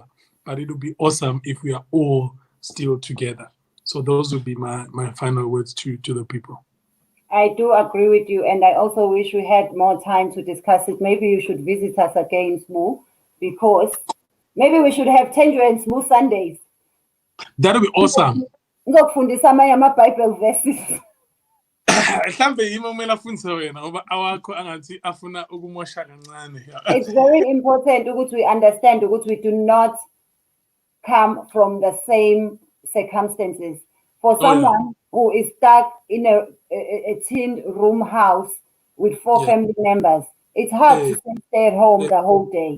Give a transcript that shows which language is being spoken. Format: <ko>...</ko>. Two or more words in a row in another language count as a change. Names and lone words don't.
<en>But it would be awesome if we are all still together. So those would be my final words to the people. I do agree with you, and I also wish we had more time to discuss it. Maybe you should visit us again, Sbuh, because maybe we should have Thenjiwe and Sbuh Sundays. That would be awesome.</en> <zu>Ngizokufundisa amanye ama-</zu> <en>Bible verses. It's very important that we understand that we do not come from the same circumstances. For someone who is stuck in a tin room house with 4 family members, it's hard to stay at home the whole day.</en>